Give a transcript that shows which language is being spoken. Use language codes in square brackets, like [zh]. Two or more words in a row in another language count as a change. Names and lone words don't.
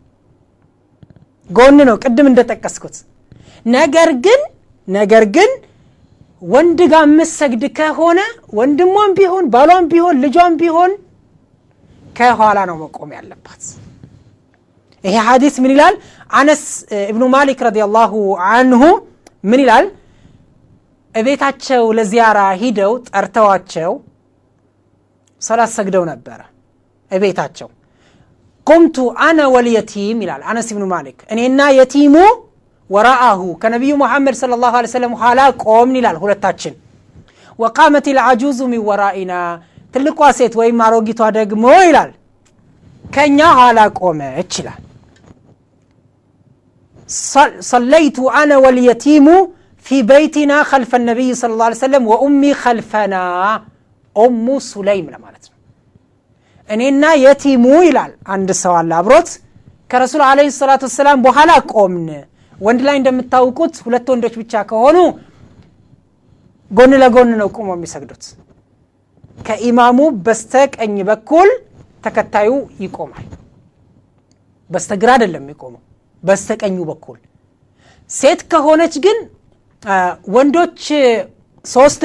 [am] ጎን ነው ቅድም እንደተጠቀስኩት ነገር ግን ወንድ ጋር መስገድ ከሆነ ወንድሟም ቢሆን ባሏም ቢሆን ልጇም ቢሆን ከኋላ ነው መቆም ያለባት ይሄ ሐዲስ ምን ይላል አነስ ኢብኑ ማሊክ [ar] رضي الله عنه [am] ምን ይላል እቤታቸው ለዚያራ ሂደው ጠርተዋቸው ሰላት ሰግደው ነበር እቤታቸው [ar] قمت انا واليتيم [am] ይላል አነስ ኢብኑ ማሊክ እኔና የቲሙ ወራአሁ ከነብዩ መሐመድ [ar] صلى الله عليه وسلم [am] ኋላ ቆምን ይላል ሁለታችን [ar] وقامت العجوز من ورائنا [am] ትልቋ ሴት ወይ ማሮጊቷ ደግሞ ይላል ከኛ ኋላ ቆመች ይላል [ar] صليت انا واليتيم في بيتنا خلف النبي صلى الله عليه وسلم وامي خلفنا ام سليم [am] ለማለት ነው እኔና የቲሙ ይላል አንድ ሰው አለ አብሮት ከረሱል [ar] عليه الصلاة السلام [am] በኋላ ቆምን ወንድ ላይ እንደምታውቁት ሁለት ወንዶች ብቻ ከሆኑ ጎን ለጎን ነው ቆመው የሚሰግዱት ከኢማሙ በስተቀኝ በኩል ተከታዩ ይቆማል በስተግራ አይደለም የሚቆመው በስተቀኙ በኩል ሴት ከሆነች ግን ወንዶች ሶስት